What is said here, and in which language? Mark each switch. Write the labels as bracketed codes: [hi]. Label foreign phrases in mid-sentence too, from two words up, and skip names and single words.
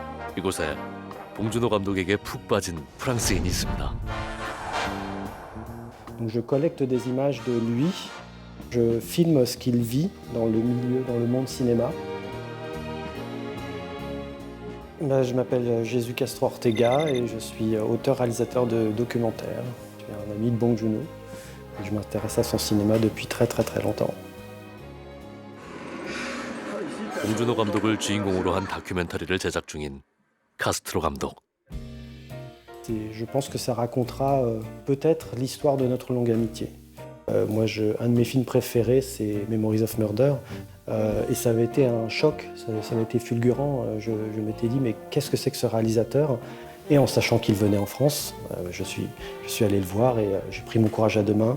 [ko] 이곳에 봉준호 감독에게 푹 빠진 프랑스인이 있습니다. [fr] Donc je collecte des images de lui, je filme ce qu'il vit dans le milieu, dans le monde cinéma. Je m'appelle Jesús Castro Ortega et je suis auteur-réalisateur de documentaires. Je suis un ami de Bong Joon-ho et je m'intéresse à son cinéma depuis très longtemps. [ko] 봉준호 감독을 주인공으로 한 다큐멘터리를 제작 중인 카스트로 감독. [fr] Je pense que ça racontera peut-être l'histoire de notre longue amitié. Un de mes films préférés, c'est Memories of Murder. Et ça avait été un choc, ça avait été fulgurant. Je m'étais dit, mais qu'est-ce que c'est que ce réalisateur? Et en sachant qu'il venait en France, je suis allé le voir et j'ai pris mon courage à deux mains.